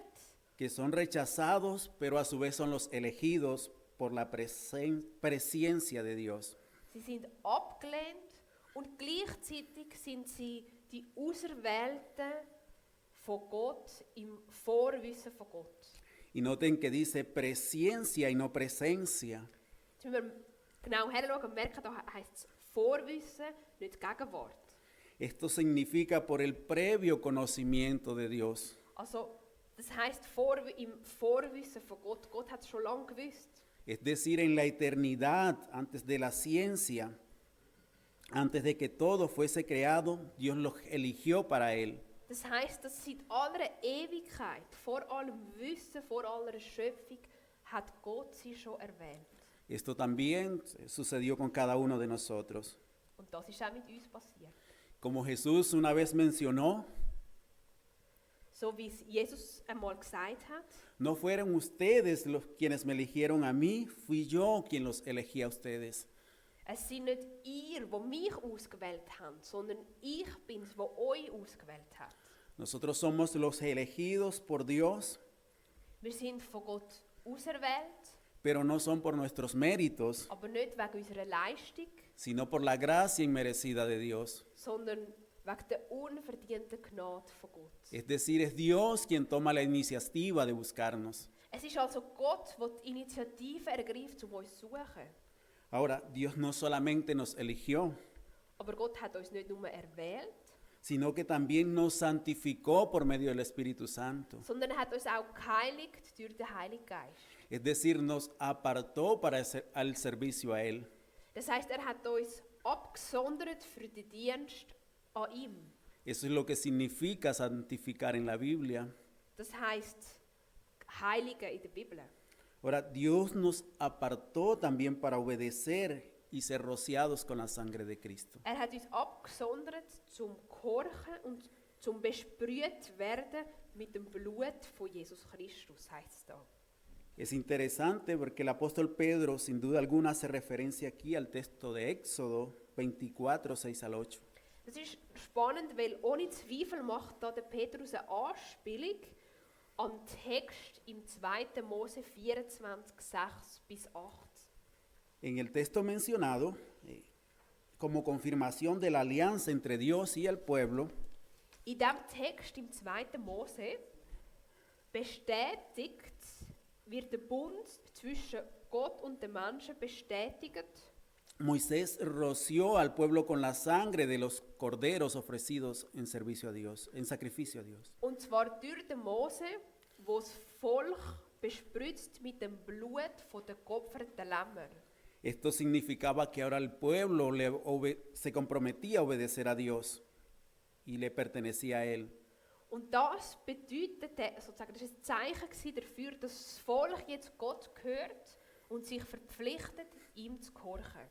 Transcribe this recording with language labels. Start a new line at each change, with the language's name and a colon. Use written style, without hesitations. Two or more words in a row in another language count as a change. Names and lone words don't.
Spanish: que son rechazados, pero a su vez son los elegidos por la presencia de Dios.
German: sie sind abgelehnt und gleichzeitig sind sie die Auserwählten von Gott im Vorwissen von Gott.
Spanish: Y noten que dice presencia y no presencia.
German: Jetzt müssen wir genau hinschauen und merken, da heisst es Vorwissen, nicht Gegenwart.
Spanish: Esto significa por el previo conocimiento de Dios.
German: Also, das heisst im Vorwissen von Gott. Gott hat es schon lange gewusst.
Spanish: Es decir, en la eternidad, antes de la ciencia, antes de que todo fuese creado, Dios los eligió para Él.
German: Das heisst, dass seit aller Ewigkeit, vor allem Wissen, vor aller Schöpfung, hat Gott sie schon erwählt.
Spanish: Esto también sucedió con cada uno de nosotros.
German: Und das ist auch mit uns passiert.
Spanish: Como Jesús una vez mencionó,
German: So wie es Jesus einmal gesagt hat,
Spanish: no fueron ustedes los quienes me eligieron a mí, fui yo quien los elegí a ustedes.
German: Es sind nicht ihr, die mich ausgewählt haben, sondern ich bin es, der euch ausgewählt hat.
Spanish: Nosotros somos los elegidos por Dios,
German: Wir sind von Gott auserwählt,
Spanish: pero no son por nuestros méritos,
German: aber nicht wegen unserer Leistung,
Spanish: sino por la gracia inmerecida de Dios.
German: sondern wegen der unverdienten Gnade von Gott.
Spanish: Es decir, es Dios quien toma la iniciativa de buscarnos.
German: Es ist also Gott, der die Initiative ergreift, um uns zu suchen.
Spanish: Ahora, Dios no solamente nos eligió,
German: Aber Gott hat uns nicht nur erwählt,
Spanish: sino que también nos santificó por medio del Espíritu Santo.
German: sondern er hat uns auch geheiligt durch den Heiligen Geist.
Spanish: Es decir, nos apartó para al servicio a Él.
German: Das heisst, er hat uns abgesondert für den Dienst an ihm.
Spanish: Eso es lo que significa santificar en la Biblia.
German: Das heisst, heiligen in der Bibel.
Spanish: Ahora, Dios nos apartó también para obedecer y ser rociados con la sangre de Cristo.
German: Er hat uns abgesondert zum Gehorchen und zum besprüht werden mit dem Blut von Jesus Christus, heisst es da.
Spanish: Es interesante porque el apóstol Pedro sin duda alguna hace referencia aquí al texto de Éxodo 24, 6 al 8.
German: Das ist spannend, weil ohne Zweifel macht da der Petrus eine Anspielung an den Text im 2. Mose 24, 6 bis 8.
Spanish: En el texto mencionado, como confirmación de la alianza entre Dios y el pueblo,
German: In diesem Text im 2. Mose wird der Bund zwischen Gott und den Menschen bestätigt.
Spanish: Moisés roció al pueblo con la sangre de los corderos ofrecidos en servicio a Dios, en sacrificio a Dios.
German: Und zwar durch den Mose, wo das Volk bespritzt mit dem Blut von den geopferten Lämmern.
Spanish: Esto significaba que ahora el pueblo se comprometía a obedecer a Dios y le pertenecía a Él.
German: Und das bedeutete, sozusagen, das war ein Zeichen gewesen dafür, dass das Volk jetzt Gott gehört und sich verpflichtet, ihm zu gehorchen.